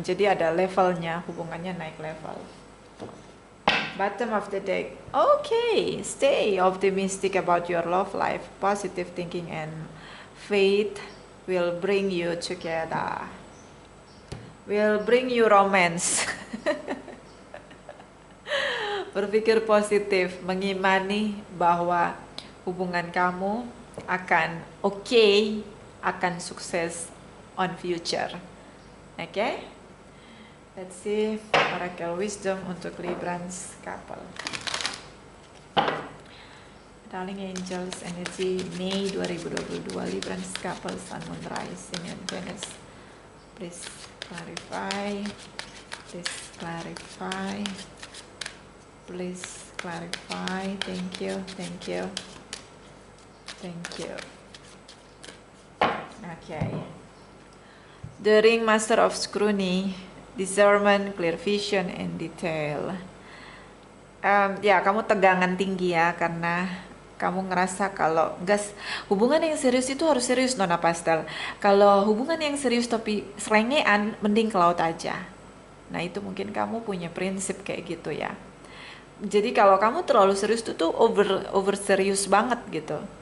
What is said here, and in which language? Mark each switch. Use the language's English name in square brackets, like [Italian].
[Indonesian] Jadi ada levelnya, hubungannya naik level. [English] Bottom of the deck. Okay, stay optimistic about your love life. Positive thinking and faith will bring you together. Will bring you romance. [Indonesian] Berpikir positif, mengimani bahwa hubungan kamu akan okay, akan sukses [English] on future. Okay? Let's see Oracle Wisdom untuk Librans couple. Darling Angels Energy Mei 2022 Librans couple Sun Moon Rising and Venus. Please clarify. Please clarify. Please clarify. Thank you. Thank you. Thank you. Okay. The Ringmaster of Scrutiny. Discernment, clear vision, and detail. [Indonesian] Ya, kamu tegangan tinggi ya, karena kamu ngerasa kalau hubungan yang serius itu harus serius, Nona Pastel. Kalau hubungan yang serius tapi selengean, mending ke laut aja. Nah, itu mungkin kamu punya prinsip kayak gitu ya. Jadi kalau kamu terlalu serius itu tuh over serius banget gitu.